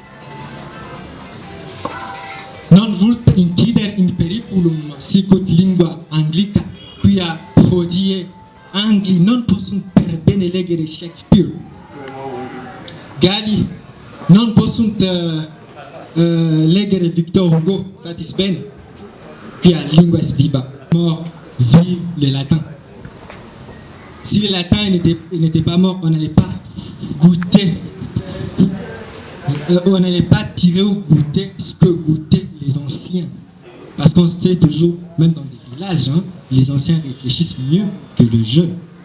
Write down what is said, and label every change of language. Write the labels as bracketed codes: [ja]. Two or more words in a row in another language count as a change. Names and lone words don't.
[la] non vult incider in periculum sicut lingua anglica quia hodie Angli non possunt per bene legere Shakespeare Galli non possunt legere Victor Hugo satis bene quia lingua est viva [fr] mort vive le latin. Si le latin n'était pas mort, on n'allait pas goûter, on n'allait pas tirer ou goûter ce que goûtaient les anciens. Parce qu'on sait toujours, même dans des villages, hein, les anciens réfléchissent mieux que le jeune.